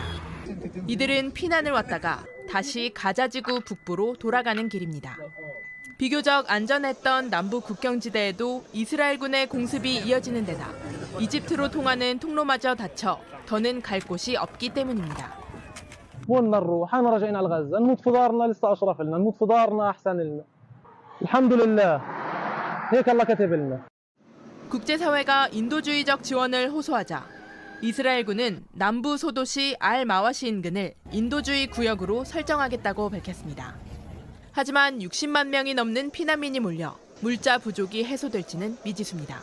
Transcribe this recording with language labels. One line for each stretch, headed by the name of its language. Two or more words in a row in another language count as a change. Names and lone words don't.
Korean: 이들은 피난을 왔다가 다시 가자지구 북부로 돌아가는 길입니다. 비교적 안전했던 남부 국경지대에도 이스라엘군의 공습이 이어지는 데다 이집트로 통하는 통로마저 닫혀 더는 갈 곳이 없기 때문입니다.
Arabic: وين نروح؟ احنا راجعين على غزه، نموت في دارنا لسه اشرف لنا، نموت في دارنا احسن لنا. الحمد لله. هيك الله كتب لنا.
Korean: 국제사회가 인도주의적 지원을 호소하자 이스라엘군은 남부 소도시 알-마와시 인근을 인도주의 구역으로 설정하겠다고 밝혔습니다. 하지만 60만 명이 넘는 피난민이 몰려 물자 부족이 해소될지는 미지수입니다.